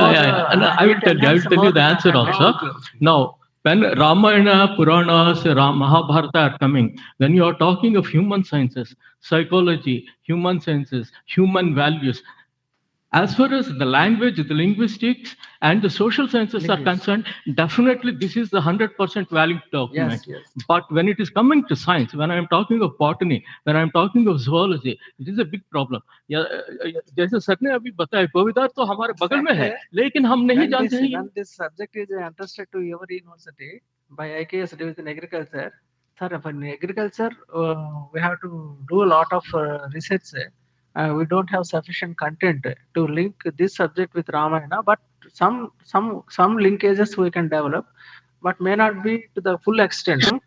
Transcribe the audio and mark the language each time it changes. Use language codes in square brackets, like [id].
[en] And I will tell you the answer also. Now, when Ramayana, Puranas, Mahabharata are coming, when you are talking of human sciences, psychology, human sciences, human values, as far as the language, the linguistics, and the social sciences are concerned, definitely this is the 100% valid document. Yes. But when it is coming to science, when I am talking of botany, when I am talking of zoology, it is a big problem. [hi] जैसे sir ने अभी बताया, कोविदार तो हमारे बगल में है, लेकिन हम नहीं जानते हैं। [en] When this subject is entrusted to your university by IKS division agriculture, sir, for agriculture, we have to do a lot of research. We don't have sufficient content to link this subject with Ramayana, but some linkages we can develop, but may not be to the full extent.